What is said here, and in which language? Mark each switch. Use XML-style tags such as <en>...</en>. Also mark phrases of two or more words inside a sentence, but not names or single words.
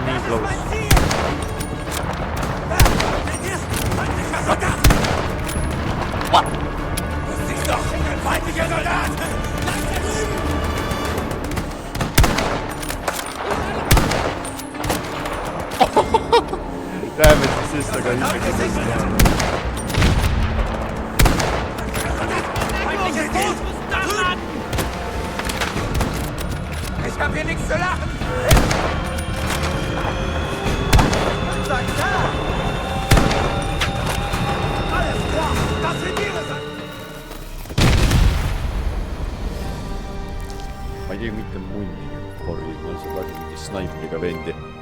<en>close. What?</en> <de>Siehst doch, feindlicher Soldat!</de> <en>Damn it, assist,</en> <et>aga isegi assist.</et> <de>Ich hab hier nichts zu lachen! Alles klar, das sind ihre Sachen!</de> <et>Ma ei tea mitte munnigi korvi, ma lihtsalt lasin mingi snaipriga vendi.</et>